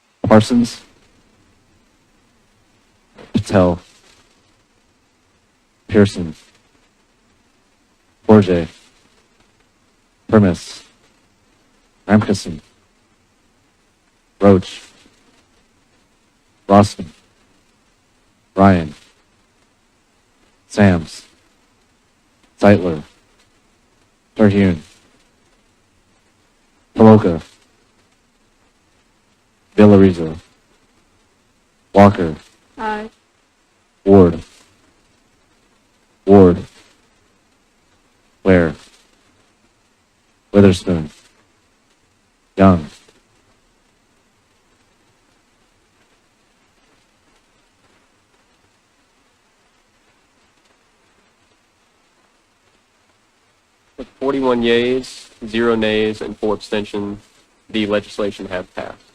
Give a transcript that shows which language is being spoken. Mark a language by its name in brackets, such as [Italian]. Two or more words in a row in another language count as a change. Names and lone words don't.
[English] Parsons, Patel, Pearson, Forge, Primus, Ramkisson, Roach, Rossman, Ryan, Sams, Zeitler, Terhune, Paloka, Villarreal, Walker, Aye. Ward, Ware, Witherspoon, Young, With 41 yeas, 0 nays, and 4 abstentions, the legislation has passed.